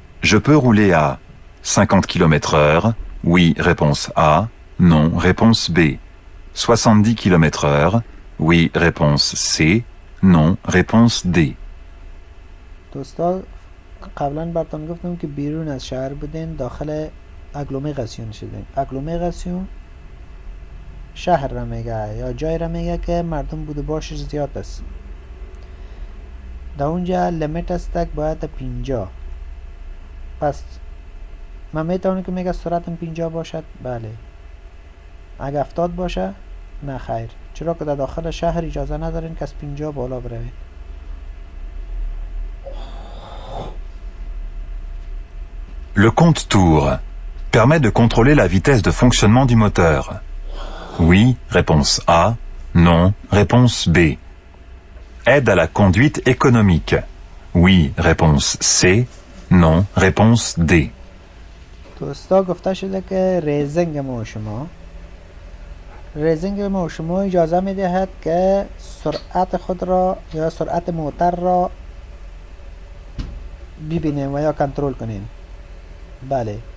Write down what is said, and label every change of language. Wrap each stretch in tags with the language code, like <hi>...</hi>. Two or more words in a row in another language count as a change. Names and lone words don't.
<fr>Je peux rouler à 50 km/h. Oui, réponse A. Non, réponse B. 70 km/h. Oui, réponse C. Non, réponse D.</fr> <fa>دوستا قبلا براتون گفتم که بیرون از شهر بودین، داخل اگلومراسیون شدین. اگلومراسیون شهر را میگه یا جای را میگه که مردم بود و باشش زیاد است. در اونجا لیمیت است که باید 50. پس من میتونم که میگه سرعتم 50 باشد؟ بله. اگه 70 باشه؟ نه خیر، چرا که در داخل شهر اجازه ندارین که از 50 بالا بروید.</fa> <fr>Le compte-tour permet de contrôler la vitesse de fonctionnement du moteur. Oui, réponse A. Non, réponse B. Aide à la conduite économique. Oui, réponse C. Non, réponse D.</fr> <fa>دوستا گفته شده که ریزینگ ما شما اجازه میدهد که سرعت خود را یا سرعت موتر را ببینیم و یا کنترل کنیم. بله.</fa>